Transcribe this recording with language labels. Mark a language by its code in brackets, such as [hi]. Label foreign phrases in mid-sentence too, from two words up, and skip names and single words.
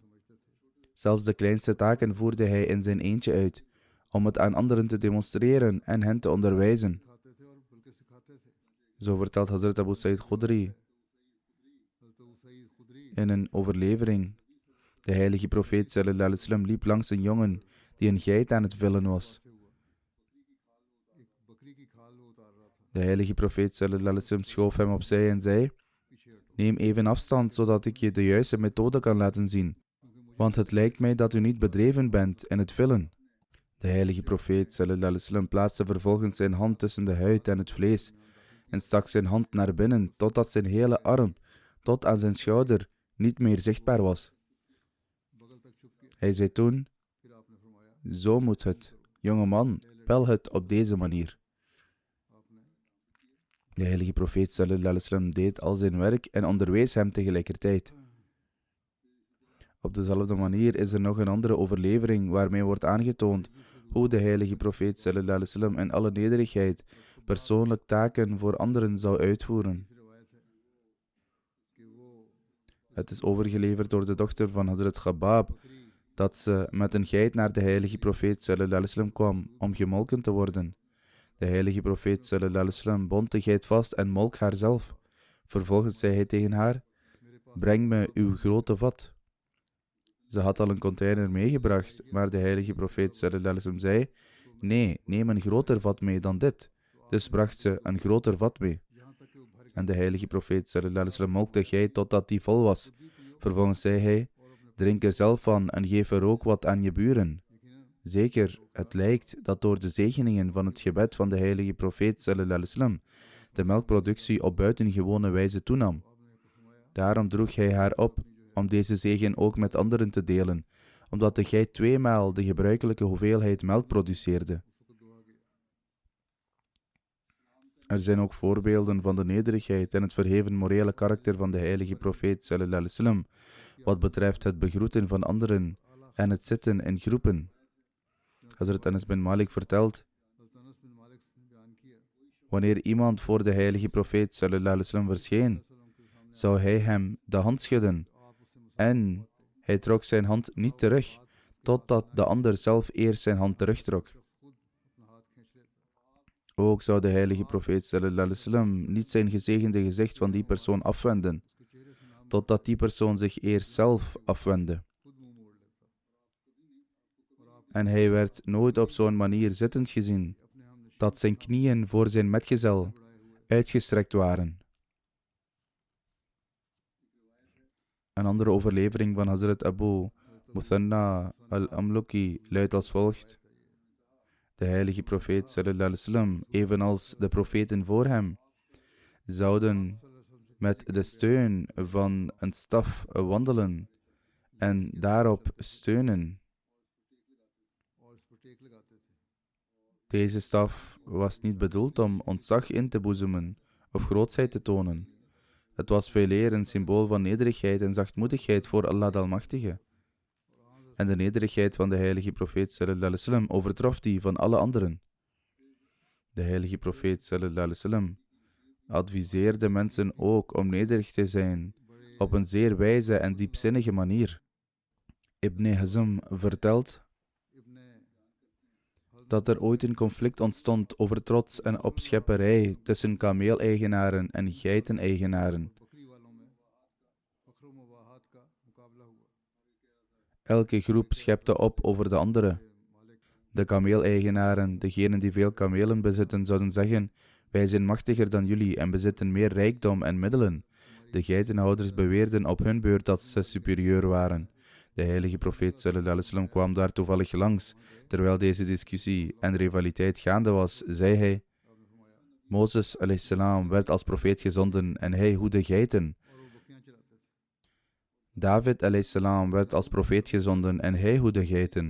[nl] Zelfs de kleinste taken voerde hij in zijn eentje uit, om het aan anderen te demonstreren en hen te onderwijzen. Zo vertelt Hazrat Abu Sa'id Khudri in een overlevering. De heilige profeet [ar] صلى الله عليه وسلم [nl] liep langs een jongen die een geit aan het villen was. De heilige profeet [ar] صلى الله عليه وسلم [nl] schoof hem opzij en zei: neem even afstand, zodat ik je de juiste methode kan laten zien, want het lijkt mij dat u niet bedreven bent in het villen. De heilige profeet [ar] صلى الله عليه وسلم [nl] plaatste vervolgens zijn hand tussen de huid en het vlees en stak zijn hand naar binnen, totdat zijn hele arm, tot aan zijn schouder, niet meer zichtbaar was. Hij zei toen: zo moet het, jonge man, pel het op deze manier. De heilige profeet [ar] صلى الله عليه وسلم [nl] deed al zijn werk en onderwees hem tegelijkertijd. Op dezelfde manier is er nog een andere overlevering waarmee wordt aangetoond hoe de heilige profeet [ar] صلى الله عليه وسلم [nl] in alle nederigheid persoonlijk taken voor anderen zou uitvoeren. Het is overgeleverd door de dochter van Hazrat Khabab dat ze met een geit naar de heilige profeet [ar] صلى الله عليه وسلم [nl] kwam om gemolken te worden. De heilige profeet [ar] صلى الله عليه وسلم [nl] bond de geit vast en molk haar zelf. Vervolgens zei hij tegen haar: breng me uw grote vat. Ze had al een container meegebracht, maar de heilige profeet [ar] صلى الله عليه وسلم [nl] zei: nee, neem een groter vat mee dan dit. Dus bracht ze een groter vat mee. En de heilige profeet [ar] صلى الله عليه وسلم [nl] molkte de geit totdat die vol was. Vervolgens zei hij: drink er zelf van en geef er ook wat aan je buren. Zeker, het lijkt dat door de zegeningen van het gebed van de heilige profeet [ar] صلى الله عليه وسلم [nl] de melkproductie op buitengewone wijze toenam. Daarom droeg hij haar op om deze zegen ook met anderen te delen, omdat de geit 2 maal de gebruikelijke hoeveelheid melk produceerde. Er zijn ook voorbeelden van de nederigheid en het verheven morele karakter van de heilige profeet [ar] صلى الله عليه وسلم, [nl] wat betreft het begroeten van anderen en het zitten in groepen. Hazrat Anas bin Malik vertelt: wanneer iemand voor de heilige profeet [ar] صلى الله عليه وسلم [nl] verscheen, zou hij hem de hand schudden en hij trok zijn hand niet terug, totdat de ander zelf eerst zijn hand terugtrok. Ook zou de heilige profeet [ar] صلى الله عليه وسلم [nl] niet zijn gezegende gezicht van die persoon afwenden, totdat die persoon zich eerst zelf afwendde. En hij werd nooit op zo'n manier zittend gezien, dat zijn knieën voor zijn metgezel uitgestrekt waren. Een andere overlevering van Hazrat Abu Muthanna al-Amluki luidt als volgt: de heilige profeet [ar] صلى الله عليه وسلم, [nl] evenals de profeten voor hem, zouden met de steun van een staf wandelen en daarop steunen. Deze staf was niet bedoeld om ontzag in te boezemen of grootsheid te tonen. Het was veeleer een symbool van nederigheid en zachtmoedigheid voor Allah de Almachtige. En de nederigheid van de heilige profeet [ar] صلى الله عليه وسلم [nl] overtrof die van alle anderen. De heilige profeet [ar] صلى الله عليه وسلم [nl] adviseerde mensen ook om nederig te zijn op een zeer wijze en diepzinnige manier. Ibn Hazm vertelt dat er ooit een conflict ontstond over trots en opschepperij tussen kameeleigenaren en geiteneigenaren. Elke groep schepte op over de andere. De kameeleigenaren, degenen die veel kamelen bezitten, zouden zeggen: wij zijn machtiger dan jullie en bezitten meer rijkdom en middelen. De geitenhouders beweerden op hun beurt dat ze superieur waren. De heilige profeet [ar] صلى الله عليه وسلم [nl] kwam daar toevallig langs. Terwijl deze discussie en rivaliteit gaande was, zei hij: Mozes [ar] عليه السلام [nl] werd als profeet gezonden en hij hoedde geiten. David [ar] عليه السلام [nl] werd als profeet gezonden en hij hoedde geiten.